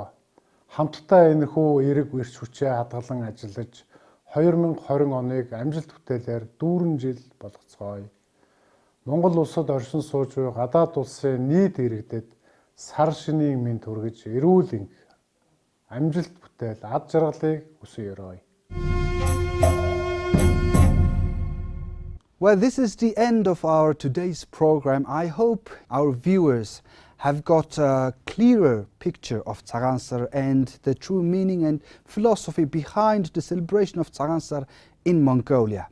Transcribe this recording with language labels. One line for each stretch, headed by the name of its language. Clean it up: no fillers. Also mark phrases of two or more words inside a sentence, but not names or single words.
Mongolian: Хамтдаа энэхүү эрг эрч хүчээ хадгалан ажиллаж 2020 оныг амжилт бүтээлээр дүүрэн жил болгоцгоё. Монгол улсад оршин сууж буй гадаад улсын нийт иргэдэд сар шинийн мэнд хүргэж эрүүл энх амжилт бүтээл ад жаргалыг хүсье.
English: Well, this is the end of our today's program. I hope our viewers have got a clearer picture of Tsagaan Sar and the true meaning and philosophy behind the celebration of Tsagaan Sar in Mongolia.